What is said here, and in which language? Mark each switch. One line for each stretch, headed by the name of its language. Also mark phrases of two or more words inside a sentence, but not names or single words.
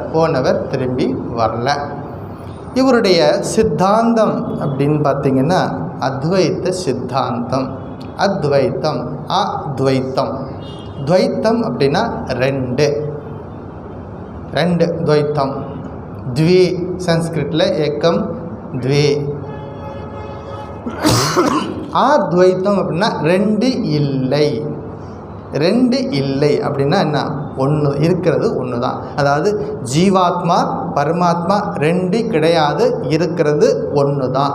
Tamil: போனவர் திரும்பி வரல. இவருடைய சித்தாந்தம் அப்படின்னு பார்த்திங்கன்னா அத்வைத்த சித்தாந்தம். அத்வைத்தம் அத்வைத்தம். துவைத்தம் அப்படின்னா ரெண்டு துவைத்தம்.
Sanskrit: द्वे संस्कृत एकम द्वे.
Tamil: அத்வைத்தம் அப்படின்னா ரெண்டு இல்லை. ரெண்டு இல்லை அப்படின்னா என்ன? ஒன்று இருக்கிறது ஒன்று தான். அதாவது ஜீவாத்மா பரமாத்மா ரெண்டு கிடையாது, இருக்கிறது ஒன்று தான்.